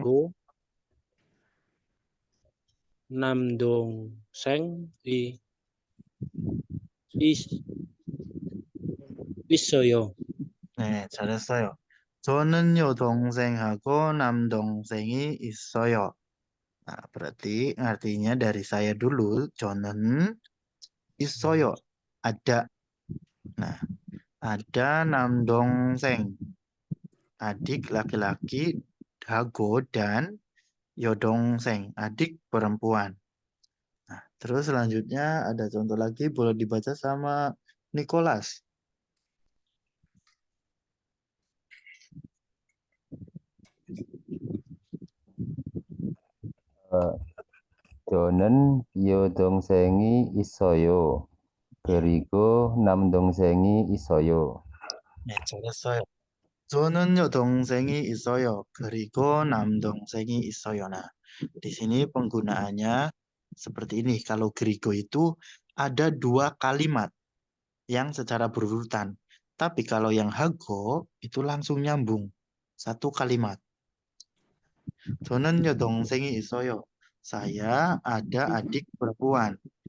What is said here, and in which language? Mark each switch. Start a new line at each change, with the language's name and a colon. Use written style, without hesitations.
Korean: go, 남동생, 있어요. 네, 잘했어요. 저는 여동생하고 남동생이 있어요.
Indonesian: Nah, berarti artinya dari saya dulu,
Korean: 저는 있어요.
Indonesian: Ada. Nah, ada 남동생, adik laki-laki, hago dan 여동생, adik perempuan. Nah, terus selanjutnya ada contoh lagi, boleh dibaca sama Nicholas.
Korean: 저는 여동생이 있어요. 그리고 남동생이 있어요. 네, 잘했어요. 저는 여동생이 있어요. 그리고 남동생이 있어요.
Indonesian: Nah, di sini penggunaannya seperti ini. Kalau gerigo itu ada dua kalimat yang secara berurutan. Tapi kalau yang hago itu langsung nyambung. Satu kalimat.
Korean: 저는 여동생이 있어요.
Indonesian: Saya ada adik perempuan.